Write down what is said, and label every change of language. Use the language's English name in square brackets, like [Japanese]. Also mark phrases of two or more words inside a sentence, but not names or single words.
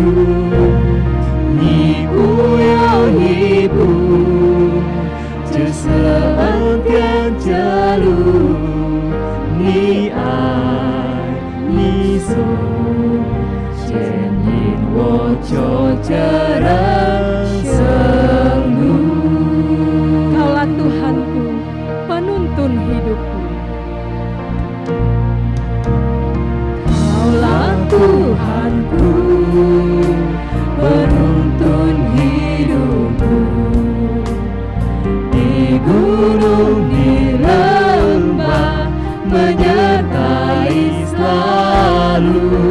[Chinese] 一步又一步，这是恩典的路，你爱你手。牵引我走这人生路。 [Indonesian] Kaulah Tuhanku, penuntun hidupku. Kaulah Tuhanku, penuntun hidupku. Di gunung, di lembah, menyertai selalu.